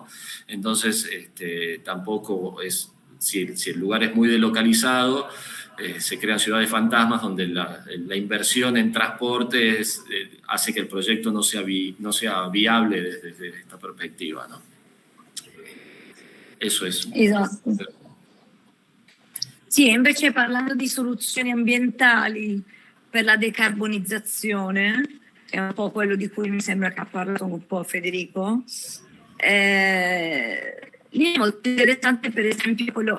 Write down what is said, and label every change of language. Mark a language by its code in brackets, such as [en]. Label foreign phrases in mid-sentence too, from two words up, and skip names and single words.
[es] Entonces, tampoco es, si el lugar es muy delocalizado, se crean ciudades fantasmas donde la inversión en transporte hace que el proyecto no sea viable desde esta perspectiva, ¿no? Eso es. [it] Esatto. Sì, invece parlando di soluzioni ambientali per la decarbonizzazione, che è un po' quello di cui mi sembra che ha parlato un po' Federico, lì è molto interessante per esempio quello.